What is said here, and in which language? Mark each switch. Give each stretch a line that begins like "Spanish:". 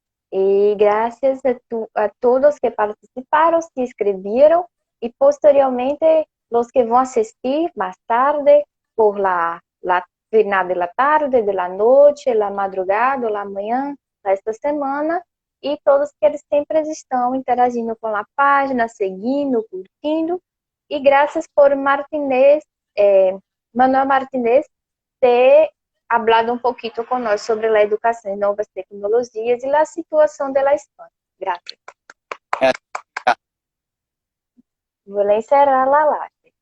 Spanish: Y gracias a todos que participaron, que escribieron y posteriormente los que van a asistir más tarde por la final de la tarde, de la noche, la madrugada, la
Portuguese: manhã
Spanish: esta semana.
Portuguese: E todos que eles sempre estão interagindo com a página, seguindo, curtindo. E graças por Martinez, Manuel Martinez, ter
Spanish: hablado un poquito con nosotros sobre la educación en nuevas tecnologías y la situación de la España. Gracias. Voy a encerrar la live.